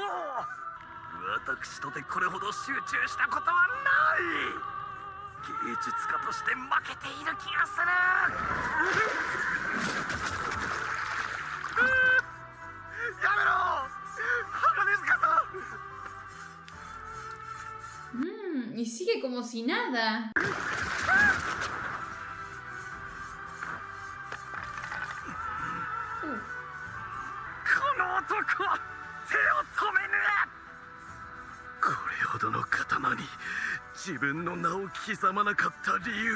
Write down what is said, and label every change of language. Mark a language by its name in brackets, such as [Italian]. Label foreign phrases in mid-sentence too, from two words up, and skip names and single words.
[Japanese] 私とてこれほど集中したことはない。芸術家として負けている気がする。やめろ、鋼塚さん。 [Spanish] Y sigue como si nada. [Japanese] この男、手を止めぬ。これほどの刀に自分の名を刻まなかった理由。